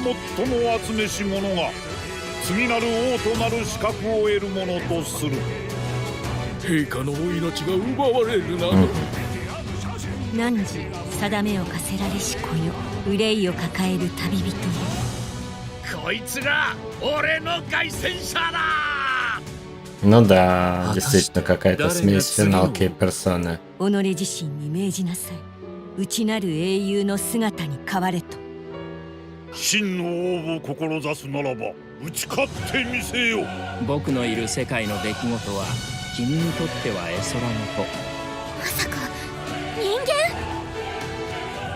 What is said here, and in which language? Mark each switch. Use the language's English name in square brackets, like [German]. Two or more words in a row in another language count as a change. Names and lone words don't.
[Japanese] 最も集めし者が次なる王となる資格を得るものとする。陛下のお命が奪われるなど。汝定めを課せられし子よ、憂いを抱える旅人よ。こいつが俺の凱旋者だ。 [Russian] Ну да, действительно какая-то смесь финалки и персоны. [Japanese] 己自身に命じなさい。内なる英雄の姿に変われと。真の王を志すならば打ち勝ってみせよ。僕のいる世界の出来事は君にとっては絵空の子。まさか人間？